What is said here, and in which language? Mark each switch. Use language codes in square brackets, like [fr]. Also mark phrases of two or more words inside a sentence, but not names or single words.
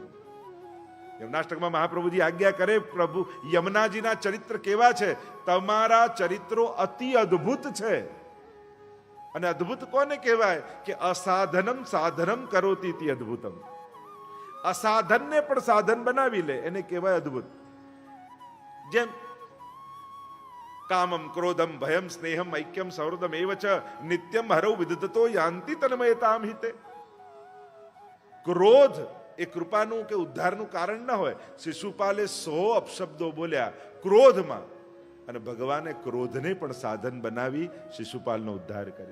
[gu] યમુનાષ્ટકમાં મહાપ્રભુજી આજ્ઞા કરે, પ્રભુ યમુનાજીના ચરિત્ર કેવા છે? તમારા ચરિત્રો અતિ અદ્ભુત છે. અને અદ્ભુત કોને કહેવાય? કે [sa] असाधनम साधनम करोती ति अद्भुतम. [gu] અસાધનને પણ સાધન બનાવી લે એને કહેવાય અદ્ભુત. [sa] જેમ कामम क्रोधम भयम स्नेहम ऐक्यम सौहृदम एव च नित्यम हरौ विदधतो यांति तन्मयताम हिते. [gu] ક્રોધ એ કૃપાનું કે ઉદ્ધારનું કારણ ન હોય. શિશુપાલે 100 અપશબ્દો બોલ્યા ક્રોધમાં, અને ભગવાને ક્રોધને પણ સાધન બનાવી શિશુપાલનો ઉદ્ધાર કર્યો.